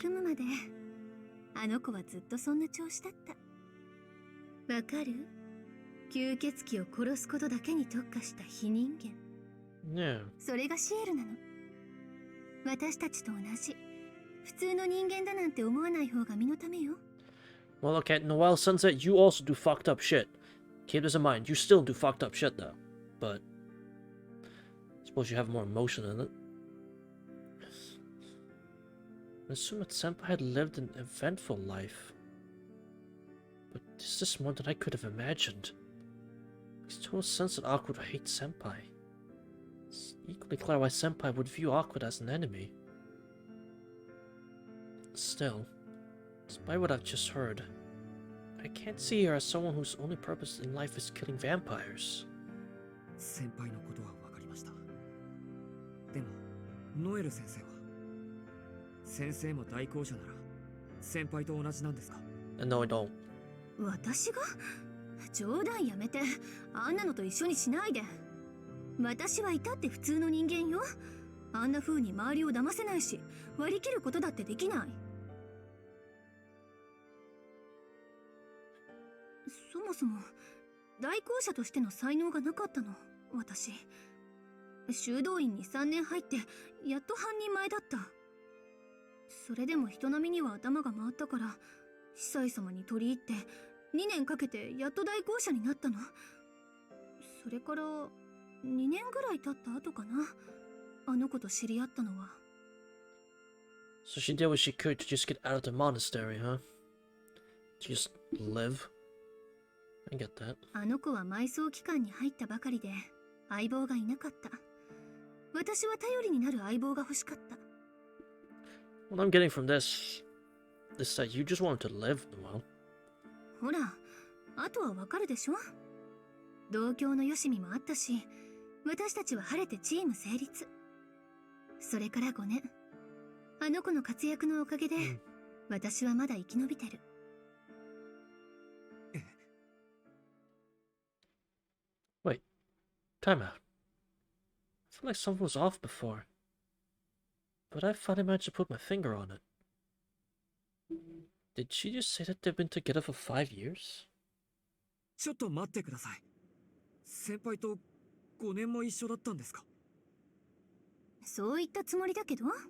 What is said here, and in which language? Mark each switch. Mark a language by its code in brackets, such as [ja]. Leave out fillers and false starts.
[ja] 組むまであの子はずっとそんな調子だった。わかる？吸血鬼を殺すことだけに特化した非人間。 [en] Yeah. [ja] それがシエルなの。私たちと同じ普通の人間だなんて思わない方が身のためよ。 [en] Well, okay, Noel Sunset, you also do fucked up shit. Keep this in mind, you still do fucked up shit though. But I suppose you have more emotion in it. I assume that Senpai had lived an eventful life. But is this more than I could have imagined? Makes total sense that Awkward would hate Senpai. It's equally clear why Senpai would view Awkward as an enemy. Still, despite what I've just heard, I can't see her as someone whose only purpose in life is killing vampires. [ja] 先輩のことは分かりました。でもノエル先生は、先生も代行者なら先輩と同じなんですか？ [en] And no, I don't. [ja] 私が？冗談やめて。あんなのと一緒にしないで。私はいたって普通の人間よ。あんな風に周りを騙せないし、割り切ることだってできない。そもそも代行者としての才能がなかったの、私。修道院に3年入ってやっと半人前だった。それでも人並みには頭が回ったから、司祭様に取り入って2年かけてやっと代行者になったの。それから2年ぐらい経った後かな、あの子と知り合ったのは。 [en] So she did what she could to just get out of the monastery, huh? To just live? I get that. [ja] あの子は埋葬期間に入ったばかりで相棒がいなかった。私は頼りになる相棒が欲しかった。 [en] What I'm getting from this is that you just wanted to live, Noel. [ja] ほら、あとはわかるでしょ。同郷のよしみもあったし、私たちは晴れてチーム成立。それから5年、あの子の活躍のおかげで、私はまだ生き延びてる。 [en] Wait, time out. I feel like something was off before, but I finally managed to put my finger on it. Did she just say that they've been together for 5 years? [ja] ちょっと待ってください。先輩と5年も一緒だったんですか？そう言ったつもりだけど。